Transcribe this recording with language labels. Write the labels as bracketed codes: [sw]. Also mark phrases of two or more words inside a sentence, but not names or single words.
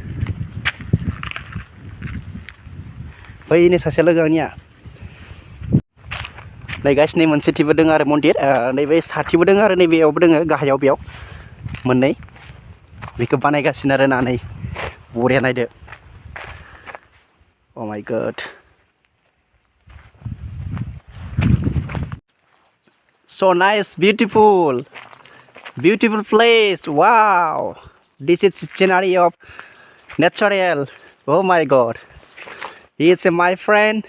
[brx] बैनो सासे लोगो आंनिया। नै गाइस नै मोनसेथिबो दङ आरो मन्दिर, नैबे साथिबो दङ आरो नैबेयावबो दङ गाहायाव बेयाव मोननै। बेखौ बानायगासिनो आरोना नै बरिया नायदो। [en] oh my god, so nice, beautiful place. Wow, this is scenery of natural. Oh my God, he is my friend.